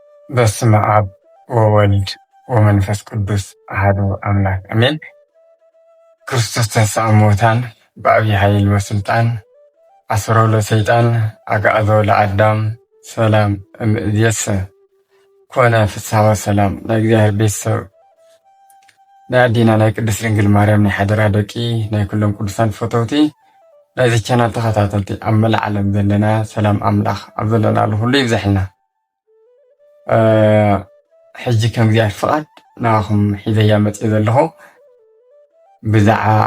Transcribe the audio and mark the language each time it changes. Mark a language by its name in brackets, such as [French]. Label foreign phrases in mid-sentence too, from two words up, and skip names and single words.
[Geez] በስመ አብ ወወልድ ወመንፈስ ቅዱስ አሐዱ አምላክ አሜን። ክርስቶስ ተንሥአ እሙታን በዐቢይ ኃይል ወሥልጣን አሰሮ ለሰይጣን አግዓዞ ለአዳም ሰላም እምይእዜሰ ኮነ ፍስሐ ወሰላም። [Tigrinya] ናይ እግዚአብሔር ቤተሰብ ናይ አዴና ናይ ቅድስት ድንግል ማርያም ናይ ሓደራ ደቂ ናይ ኩሎም ቅዱሳን ፈተውቲ ናይዚ ቻናል ተኸታተልቲ ኣብ መላእ ዓለም ዘለና ሰላም ኣምላኽ ኣብ ዘለናሉ ሁሉ ይብዛሕልና። ሕጂ ከም እግዚአብሔር ፍቃድ ንዓኹም ሒዘያ መፅእ ዘለኹ ብዛዕባ